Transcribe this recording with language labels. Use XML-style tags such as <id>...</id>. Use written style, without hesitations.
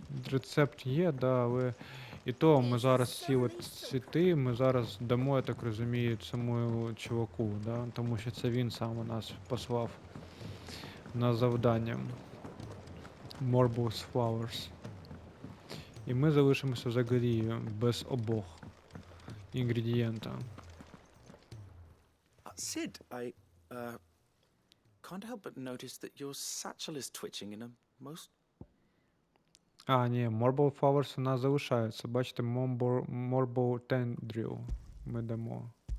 <uk>Рецепт є, да, але і то ми зараз ці от цвіти, ми зараз дамо, я так розумію, цьому чуваку, да, тому що це він саме нас послав на завдання. Marble Flowers. І ми залишимося взагалі без обох інгредієнта.</uk> <en>Sid, I can't help but notice that your satchel is twitching in a most...</en> <uk>А, ні, Marble Flowers у нас залишається. Бачите, Marble Tendril ми дамо.</uk>